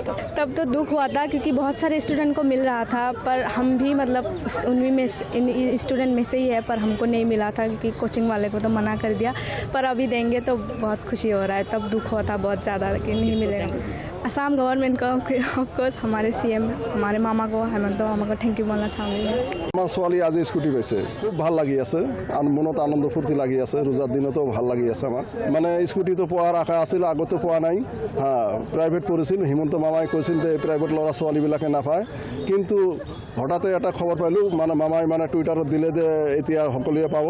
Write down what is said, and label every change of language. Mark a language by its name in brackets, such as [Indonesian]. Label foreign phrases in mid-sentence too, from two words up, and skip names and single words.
[Hindi] तो तब तो दुख हुआ था क्योंकि बहुत सारे स्टूडेंट को मिल रहा था, पर हम भी मतलब उनमें में इन स्टूडेंट में से ही है, पर हमको नहीं मिला था क्योंकि कोचिंग वाले को तो मना कर दिया। पर अभी देंगे तो बहुत खुशी हो रहा है। तब दुख हुआ था बहुत ज़्यादा कि नहीं मिलेगा। असम गवर्नमेंट को, फिर ऑफकोर्स हमारे CM हमारे मामा को, हेमंत मामा को [English] thank you [Hindi] बोलना चाहूँगी। [Assamese] আমার ছোৱালী আজি স্কুটি পাইছে, খুব ভাল লাগি আছে, মনত আনন্দ ফূৰ্তি লাগি আছে। ৰোজাৰ দিনতো ভাল লাগি আছে আমাৰ। মানে স্কুটিটো পোৱাৰ আশা আছিল, আগতে পোৱা নাই। প্ৰাইভেট পঢ়িছিল, হিমন্ত মামাই কৈছিল যে প্ৰাইভেট ল'ৰা ছোৱালীবিলাকে নাপায়, কিন্তু হঠাতে এটা খবৰ পালোঁ, মানে মামাই মানে টুইটাৰত দিলে যে এতিয়া সকলোৱে পাব।